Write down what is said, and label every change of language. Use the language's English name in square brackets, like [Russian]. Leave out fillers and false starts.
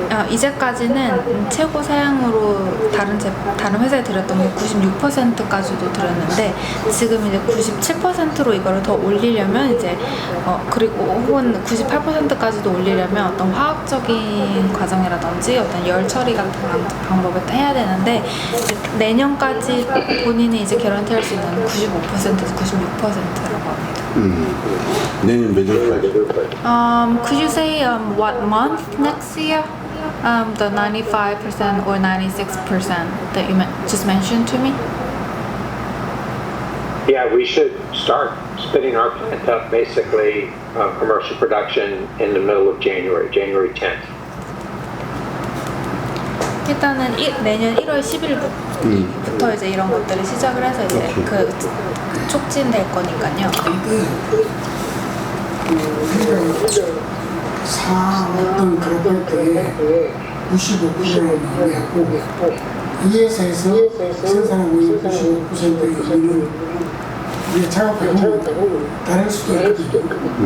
[Korean] 이제까지는 최고 사양으로 다른 회사에 드렸던 게 96%까지도 드렸는데 지금 이제 97%로 이거를 더 올리려면 이제 그리고 혹은 98%까지도 올리려면 어떤 화학적인 과정이라든지 어떤 열 처리 같은 방법을 해야 되는데 이제 내년까지 본인이 이제 개런티할 수 있는 95%에서 96%라고 합니다. 내년 몇 월까지? [English] Could you say what month next year? The 95% or 96% that you just mentioned to me? Yeah, we should start spinning our plant up basically commercial production in the middle of January 10th. [Korean] 일단은 내년 1월 10일부터 이제 이런 것들을 시작을 해서 이제 그 촉진될 거니까요. 우리가 사왔던 그래프에 95%를 의미하고 이 회사에서 생산하고 있는 95%의 의미는 우리가 작업하고 다를 수도 있거든요.